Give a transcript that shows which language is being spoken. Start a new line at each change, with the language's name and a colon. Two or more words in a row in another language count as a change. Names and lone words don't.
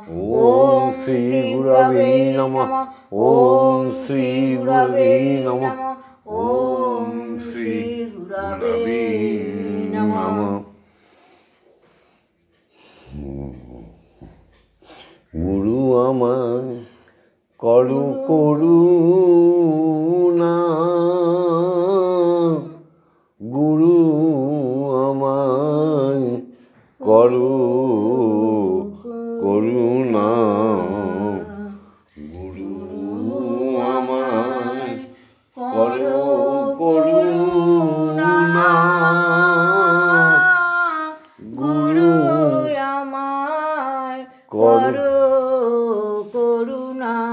Sanskrit: ॐ श्री गुरवे नमः। ॐ श्री गुरवे नमः। ॐ श्री गुरवे नमः।
Bangla: गुरु আমায় করো করুণা, গুরু আমায় করো করুণা, গুরু আমায় করো করুণা, গুরু আমায় করো করুণা।